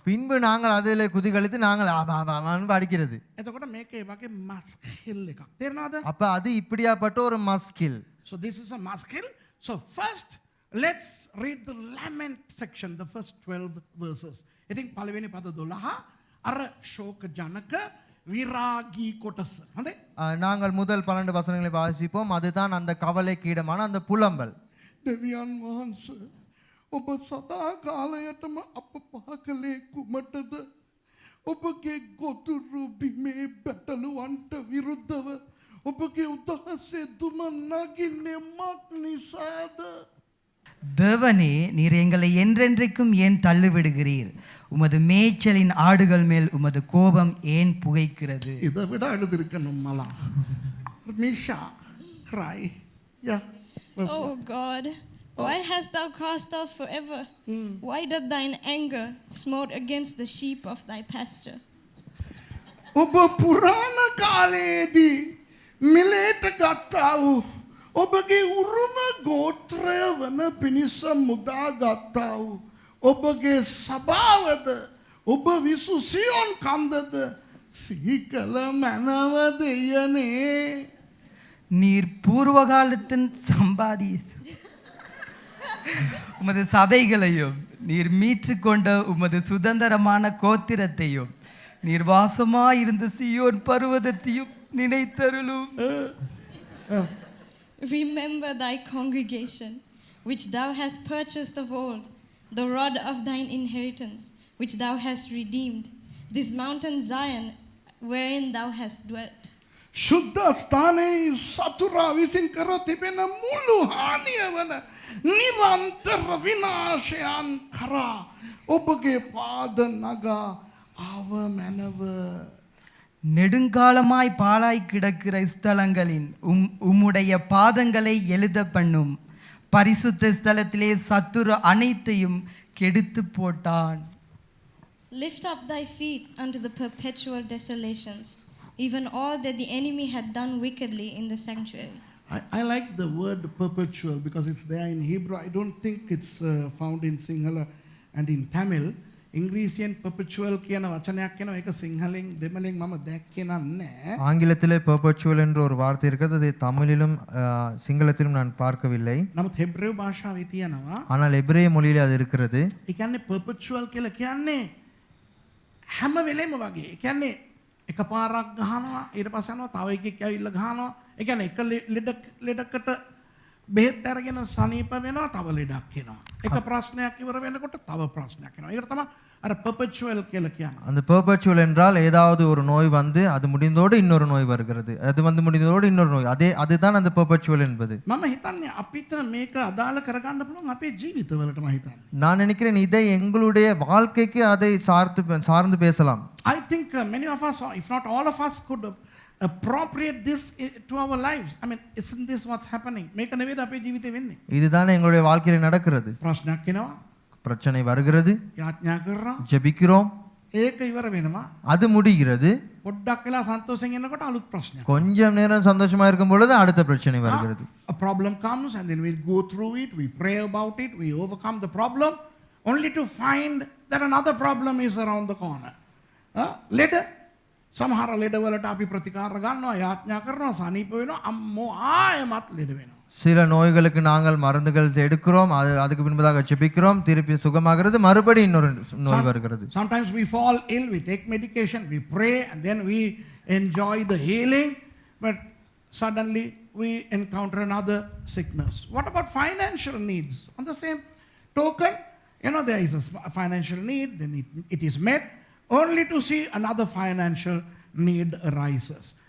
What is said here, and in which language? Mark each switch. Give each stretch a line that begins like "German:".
Tamil: பின்பு நாங்கள் அதில் குதிகளித்து நாங்கள் ஆபாபான்னு படிக்கிறது.
Sinhala: එතකොට මේක ඒ වගේ මස්කිල් එකක්. තේරෙනවද?
Tamil: அப்ப அது இப்படியாப்பட்ட ஒரு muscle.
English: So this is a maskil. So first let's read the lament section, the first 12 verses.
Sinhala: ඉතින් පළවෙනි පද 12 අර ශෝක ජනක විරාගී කොටස. හොඳයි?
Tamil: நாங்கள் முதல் 12 வசனங்களை வாசிப்போம். அதுதான் அந்த கவலைக்கு இடமான அந்த புலம்பல்.
Sinhala: දෙවියන් වහන්සේ ඔබ සදා කාලයටම අප පහකලේ කුමටද? ඔබගේ ගොදුරු බිමේ බැටළුවන්ට විරුද්ධව ඔබගේ උදහසේ දුම නගින්නේ මක් නිසාද?
Tamil: தேவனே நீர் எங்களை என்றென்றைக்கும் ஏன் தள்ளிவிடுகிறீர்? உமது மேய்ச்சலின் ஆடுகள் மேல் உமது கோபம் ஏன் புகைக்கிறது? இதை விட எழுதிருக்கணும் மலா. மிஷா cry. Yeah.
English: Oh God, why hast thou cast off forever? Why doth thine anger smote against the sheep of thy pasture?
Sinhala: ඔබ පුරාණ කාලයේදී මිලේට ගත්තා වූ ඔබගේ උරුම ගෝත්‍රය වන පිණිස මුදා ගත්තා වූ ඔබගේ සභාවද ඔබ විසු සියොන් කන්දද සිහි කළ මැනව දෙයනේ.
Tamil: நீர் பூர்வகாலத்தின் சம்பாதி உமது சபைகளையும் நீர் மீட்டுக்கொண்ட உமது சுதந்திரமான கோத்திரத்தையும் நீர் வாசமாயிருந்த சியோன் பர்வதத்தையும் நினைத்தருளும்.
English: Remember thy congregation, which thou hast purchased of old, the rod of thine inheritance, which thou hast redeemed, this mountain Zion, wherein thou hast dwelt.
Sinhala: ශුද්ධ ස්ථානයේ සතුරා විසින් කර තිබෙන මුළු හානිය වන නිරන්තර විනාශයන් කරා ඔබගේ පාද නගා ආව මැනව.
Tamil: நெடுங்காலமாய் பாழாய் கிடக்கிற ஸ்தலங்களின் உம்முடைய பாதங்களை எழுத பண்ணும். பரிசுத்த ஸ்தலத்திலே சத்துரு அனைத்தையும் கெடுத்து போட்டான்.
English: Lift up thy feet unto the perpetual desolations, even all that the enemy had done wickedly in the sanctuary. I like the word perpetual because it's there in Hebrew. I don't think it's found in Sinhala and in Tamil.
Sinhala: ඉංග්‍රීසියෙන් perpetual කියන වචනයක් කියනවා. ඒක සිංහලෙන් දෙමළෙන් මම දැක්කේ නැහැ.
Tamil: ஆங்கிலத்திலே perpetual என்ற ஒரு வார்த்தை இருக்கிறது. அதை தமிழிலும் சிங்களத்திலும் நான் பார்க்கவில்லை.
Sinhala: නමුත් හෙබ්‍රේව භාෂාවේ තියෙනවා.
Tamil: ஆனால் எபிரேய மொழியிலே அது இருக்கிறது.
Sinhala: ඒ කියන්නේ perpetual කියලා කියන්නේ හැම වෙලෙම වගේ. ඒ කියන්නේ එකපාරක් ගහනවා ඊට පස්සේ යනවා තව එකෙක් ඇවිල්ලා ගහනවා. ඒ කියන්නේ එක ලෙඩකට බෙහෙත් අරගෙන සනීප වෙනවා තව ලෙඩක් එනවා. එක ප්‍රශ්නයක් ඉවර වෙනකොට තව ප්‍රශ්නයක් එනවා. ඒකට තමයි අර perpetual කියලා කියන්නේ.
Tamil: அந்த perpetual என்றால் ஏதாவது ஒரு நோய் வந்து அது முடிந்தோடு இன்னொரு நோய் வருகிறது. அது வந்து முடிந்ததோடு இன்னொரு நோய். அதுதான் அந்த perpetual என்பது.
Sinhala: මම හිතන්නේ අපිට මේක අදාළ කරගන්න පුළුවන් අපේ ජීවිතවලට මම හිතන්නේ.
Tamil: நான் நினைக்கிறேன் இதை எங்களுடைய வாழ்க்கைக்கு அதை சார்ந்து பேசலாம்.
English: I think many of us, if not all of us, could appropriate this to our lives. I mean, isn't this what's happening?
Sinhala: මේක නෙවෙයිද අපේ ජීවිතේ වෙන්නේ?
Tamil: இதுதான் எங்களுடைய வாழ்க்கையில நடக்கிறது.
Sinhala: ප්‍රශ්නයක් එනවා.
Tamil: பிரச்சனை வருகிறது.
Sinhala: යාඥා කරනවා.
Tamil: ஜெபிக்கிறோம்.
Sinhala: ඒක ඉවර වෙනවා.
Tamil: அது முடிகிறது.
Sinhala: පොඩ්ඩක් වෙලා සන්තෝෂයෙන් ඉන්නකොට අලුත් ප්‍රශ්නයක්.
Tamil: கொஞ்சம் நேரம் சந்தோஷமா இருக்கும் பொழுது அடுத்த பிரச்சனை வருகிறது.
English: A problem comes and then we go through it, we pray about it, we overcome the problem only to find that another problem is around the corner.
Sinhala: Later සමහර ලෙඩ වලට අපි ප්‍රතිකාර ගන්නවා, යාඥා කරනවා, සනීප වෙනවා, අම්මෝ ආයෙමත් ලෙඩ වෙනවා.
Tamil: சில நோய்களுக்கு நாங்கள் மருந்துகள் எடுக்கிறோம், அதுக்கு பின்பதாக ஜெபிக்கிறோம், திருப்பி சுகமாகிறது, மறுபடி இன்னொரு நோய் வருகிறது.
English: Sometimes we fall ill, we take medication, we pray and then we enjoy the healing, but suddenly we encounter another sickness. What about financial needs? On the same token, there is a financial need, then it is met only to see another financial need arises.